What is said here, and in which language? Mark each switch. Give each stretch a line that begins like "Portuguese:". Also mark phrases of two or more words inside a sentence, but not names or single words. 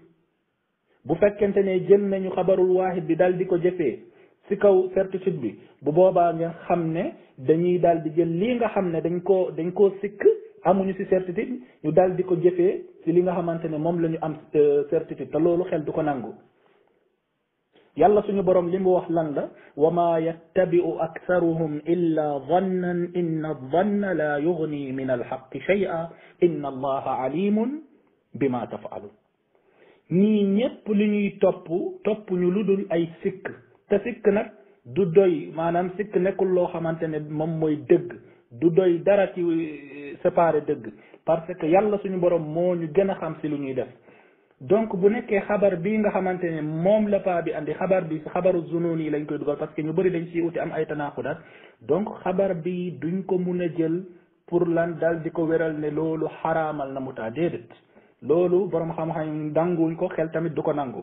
Wolof: bu fekkente ne jël nañu
Arabic: خبر الواحد
Wolof: bi dal di ko jëfee ci kaw certitude bi bu boobaa nga xam ne dañuy dal di jël lii nga xam ne dañ koo sikk amuñu ci certitude ñu dal di ko jëfee ci li nga xamante ne moom la ñu am certitude te loolu xel du ko nangu. yàlla suñu borom li mu wax lan la
Arabic: وما يتبع أكثرهم إلا ظنا إن الظن لا يغني من الحق شيئا إن الله عليم بما تفعلون.
Wolof: ñii ñépp li ñuy topp ñu lu dul ay sikk te sikk nag du doy maanaam sikk nekkul loo xamante ne moom mooy dëgg du doy dara ci séparé dëgg
French: parce que
Wolof: yàlla suñu borom moo ñu gën a xam ci lu ñuy def. donc bu nekkee xabar bii nga xamante ne moom la paa bi andi xabar bi ci
Arabic: خبر الظنون
Wolof: yi lañ koy dugal
French: parce que
Wolof: ñu bëri dañ ciy uti am ay tanaaxudaat donc xabar bi duñ ko mun a jël pour lan dal di ko wéral ne loolu xaraamal na mutaa déedéet loolu borom xam-xam danguñ ko xel tamit du ko nangu.